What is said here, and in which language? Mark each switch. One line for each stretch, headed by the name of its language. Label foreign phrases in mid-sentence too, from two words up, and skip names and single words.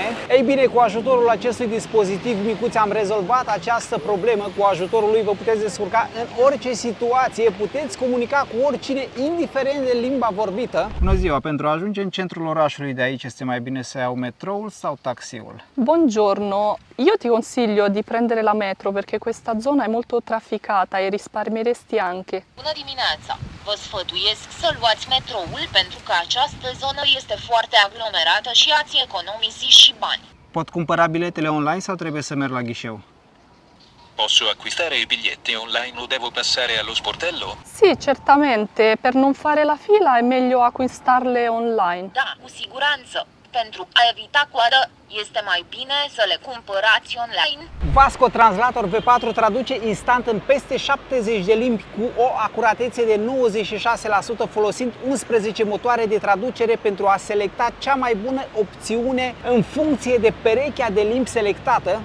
Romanian: Ei bine, cu ajutorul acestui dispozitiv micuț am rezolvat această problemă. Cu ajutorul lui vă puteți descurca în orice situație, puteți comunica cu oricine, indiferent de limba vorbită. Bună ziua! Pentru a ajunge în centrul orașului de aici este mai bine să iau metroul sau taxiul?
Italian: Buongiorno, io ti consiglio di prendere la metro perché questa zona è molto trafficata e risparmieresti anche.
Romanian: Bună dimineața! Vă sfătuiesc să luați metroul pentru că această zonă este foarte aglomerată și ați economisi și bani. Pot cumpăra biletele online sau trebuie să merg la ghișeu?
Italian: Posso acquistare i biglietti online o devo passare allo sportello? Sì, certamente, per non fare la fila è meglio acquistarle online.
Romanian: Da, cu siguranță. Pentru a evita coadă, este mai bine să le cumpărați online. Vasco Translator V4 traduce instant în peste 70 de limbi cu o acuratețe de 96%, folosind 11 motoare de traducere pentru a selecta cea mai bună opțiune în funcție de perechea de limbi selectată.